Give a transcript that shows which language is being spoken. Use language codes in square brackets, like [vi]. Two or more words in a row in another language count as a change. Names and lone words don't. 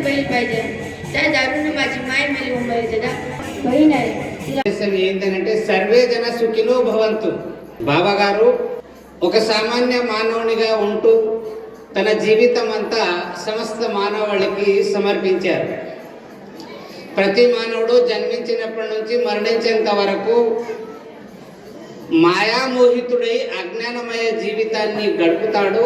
[mr] पाहिजे त्या दारूने माझी माय मेली मुंबईत बहीण आहे [te] ఏంటంటే సర్వే జన సుఖినో భవంతు. బాబా గారు ఒక సామాన్య మానవునిగా ఉంటూ తన జీవితం అంతా సమస్త మానవాళికి సమర్పించారు. ప్రతి మానవుడు జన్మించినప్పటి నుంచి మరణించేంత వరకు మాయామోహితుడై అజ్ఞానమయ జీవితాన్ని గడుపుతాడు.